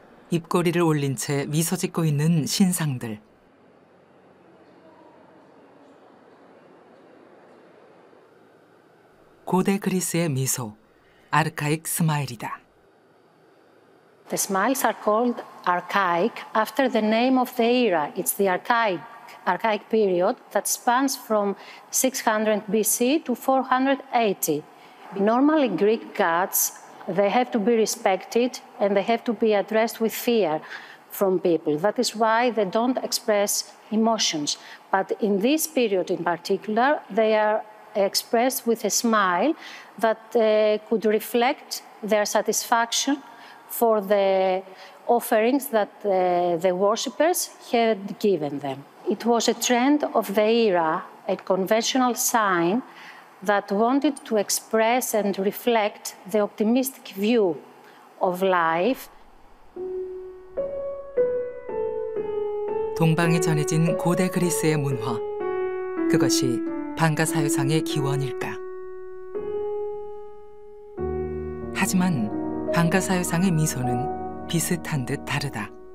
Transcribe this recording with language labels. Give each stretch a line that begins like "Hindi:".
Korean: 입꼬리를 올린 채 미소 짓고 있는 신상들. 고대 그리스의 미소, 아르카익 스마일이다.
English: The smiles are called archaic after the name of the era. It's the archaic period that spans from 600 BC to 480. Normally, Greek gods, they have to be respected and they have to be addressed with fear from people. That is why they don't express emotions. But in this period in particular, they are expressed with a smile that could reflect their satisfaction for the offerings that the worshippers had given them. It was a trend of the era, a conventional sign that wanted to express and reflect the optimistic view of life.
Korean: 동방에 전해진 고대 그리스의 문화, 그것이 방가사유상의 기원일까? 하지만 방가사유상의 미소는 비슷한 듯 다르다.